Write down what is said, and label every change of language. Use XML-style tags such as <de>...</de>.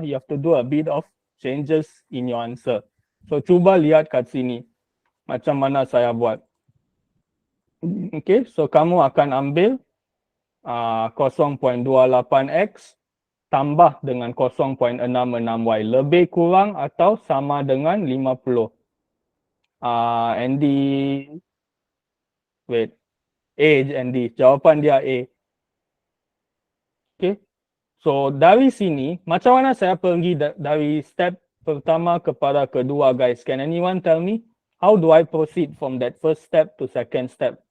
<en>You have to do a bit of changes in your answer.</en> <ms>So cuba lihat kat sini macam mana saya buat. Okay, so kamu akan ambil 0.28x tambah dengan 0.66y. Lebih kurang atau sama dengan 50. Andy, wait. A, Andy. Jawapan dia A. Okay. So dari sini, macam mana saya pergi dari step pertama kepada kedua guys?</ms> <en>Can anyone tell me? How do I proceed from that first step to second step?</en>